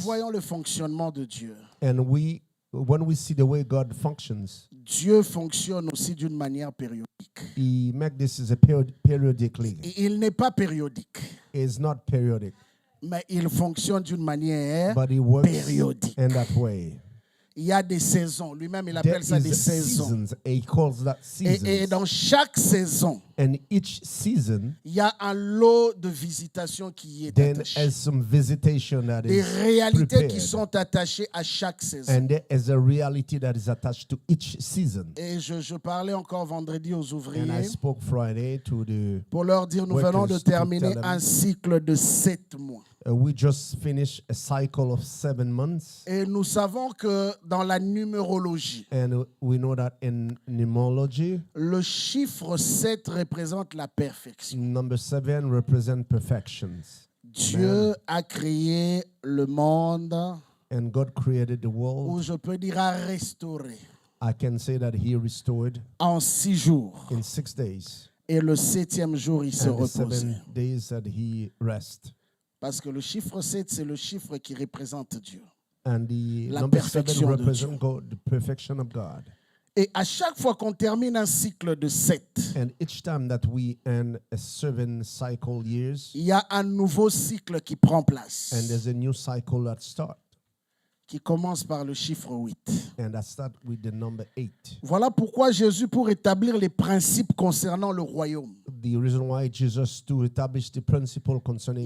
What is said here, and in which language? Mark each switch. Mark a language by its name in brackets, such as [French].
[French] voyons le fonctionnement de Dieu, [English] And when we see the way God functions, [French] Dieu fonctionne aussi d'une manière périodique. [English] He make this as a periodically. [French] Il n'est pas périodique, [English] It's not periodic, [French] mais il fonctionne d'une manière [English] but He works [French] périodique. [English] in that way. [French] Il y a des saisons. Lui-même, il [English] There [French] appelle ça des [English] is [French] saisons. [English] seasons. He calls that [French] Et [English] seasons. [French] dans chaque saison, [English] And each season [French] il y a un lot de visitations qui y est [English] then [French] attaché. [English] has some visitation that [French] Des [English] is [French] réalités qui [English] prepared. [French] sont attachées à chaque saison. [English] And there is a reality that is attached to each season. [French] Et je parlais encore vendredi aux [English] And I [French] ouvriers [English] spoke Friday to the [French] pour leur dire, nous venons de [English] workers to [French] terminer [English] tell them, [French] un cycle de 7 mois. [English] we just finished a cycle of 7 months. [French] Et nous savons que dans la numérologie, [English] And we know that in numerology, [French] le chiffre 7 représente la perfection. [English] number 7 represents perfections. [French] Dieu a créé le monde, [English] And God created the [French] ou [English] world. [French] je peux dire a restauré, [English] I can say that He restored [French] en 6 jours. [English] in 6 days. [French] Et le 7e jour, il se [English] And the [French] reposait. [English] 7 days that He rest. [French] Parce que le chiffre 7, c'est le chiffre qui représente Dieu. [English] And the [French] La [English] number 7 [French] perfection de [English] represents [French] Dieu. [English] God, the perfection of God. [French] Et à chaque fois qu'on termine un cycle de 7, [English] And each time that we end a 7 cycle years, [French] il y a un nouveau cycle qui prend place, [English] and there's a new cycle that starts. [French] qui commence par le chiffre 8. [English] And that starts with the number 8. [French] Voilà pourquoi Jésus, pour établir les principes concernant le royaume, [English] The reason why Jesus to establish the principle concerning